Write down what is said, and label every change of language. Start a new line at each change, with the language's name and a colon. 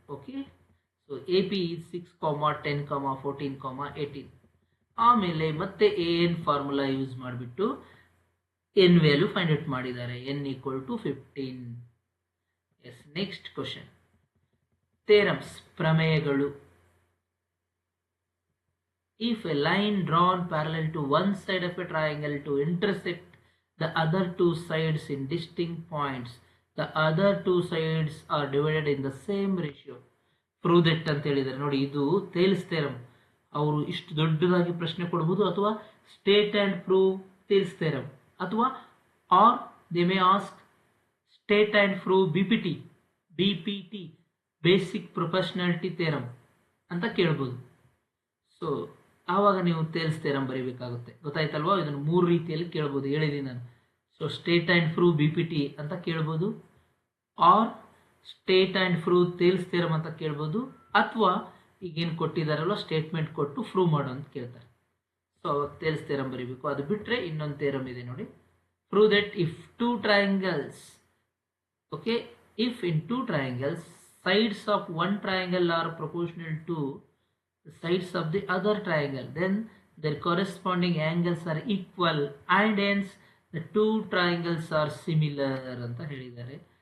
Kannada: Okay, so A P 6, 10, 14, 18. ಆಮೇಲೆ ಮತ್ತೆ A N formula use ಮಾಡಿಬಿಟ್ಟು ಎನ್ ವ್ಯಾಲ್ಯೂ ಫೈಂಡ್ ಔಟ್ ಮಾಡಿದ್ದಾರೆ. N equal to 15. S, next question theorems, ಪ್ರಮೇಯಗಳು.
English: If a line drawn parallel to one side of a triangle to intersect the other two sides in distinct points, the other two sides are divided in the same ratio. Prove that
Kannada: ಅಂತ ಹೇಳಿದ್ದಾರೆ ನೋಡಿ. ಇದು Thales theorem. ಅವರು ಇಷ್ಟು ದೊಡ್ಡದಾಗಿ ಪ್ರಶ್ನೆ ಕೊಡಬಹುದು, ಅಥವಾ
English: state and prove Thales theorem,
Kannada: ಅಥವಾ
English: or they may ask state and prove BPT basic proportionality theorem
Kannada: ಅಂತ ಕೇಳ್ಬೋದು. ಸೊ ಆವಾಗ ನೀವು ಥೇಲ್ಸ್ ಥಿಯರಮ್ ಬರೀಬೇಕಾಗುತ್ತೆ. ಗೊತ್ತಾಯ್ತಲ್ವಾ? ಇದನ್ನು 3 ರೀತಿಯಲ್ಲಿ ಕೇಳ್ಬೋದು, ಹೇಳಿದ್ದೀನಿ ನಾನು. So state and prove BPT ಅಂತ ಕೇಳ್ಬೋದು, R state and prove Thales theorem ಅಂತ ಕೇಳ್ಬೋದು, ಅಥವಾ ಈಗೇನು ಕೊಟ್ಟಿದ್ದಾರಲ್ಲ ಸ್ಟೇಟ್ಮೆಂಟ್ ಕೊಟ್ಟು ಪ್ರೂವ್ ಮಾಡೋ ಅಂತ ಕೇಳ್ತಾರೆ. ಸೊ ಅವಾಗ ಥೇಲ್ಸ್ ಥಿಯರಮ್ ಬರೀಬೇಕು. ಅದು ಬಿಟ್ಟರೆ ಇನ್ನೊಂದು ಥಿಯರಮ್ ಇದೆ ನೋಡಿ.
English: prove that if 2 triangles, okay, if in 2 triangles sides of one triangle are proportional to the sides of the other triangle, then their corresponding angles are equal and hence the 2 triangles are similar
Kannada: ಅಂತ ಹೇಳಿದ್ದಾರೆ.